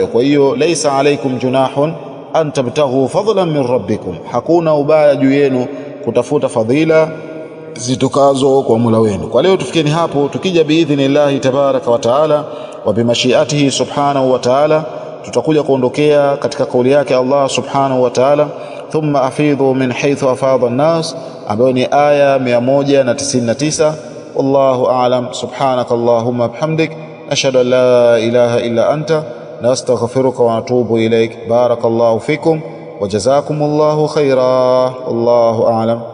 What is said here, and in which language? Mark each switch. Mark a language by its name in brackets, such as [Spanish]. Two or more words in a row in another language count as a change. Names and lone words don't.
[Swahili] Kwa hiyo [Arabic] ليس عليكم جناح أن تبتغوا فضلا من ربكم, [Swahili] hakuna ubaya juu yenu kutafuta fadhila zitokazo kwa Mola wenu. Kwa leo tufikeni hapo, tukija [Arabic] بإذن الله تبارك وتعالى وبمشيئته سبحانه وتعالى [Swahili] tutakuja kuondokea katika kauli yake Allah [Arabic] سبحانه وتعالى, ثم أفيضوا من حيث أفاض الناس, [Swahili] ambayo ni aya 199. [Arabic] والله أعلم. سبحانك اللهم وبحمدك، أشهد أن لا إله إلا أنت، نستغفرك ونتوب إليك. بارك الله فيكم وجزاكم الله خيرا. والله أعلم.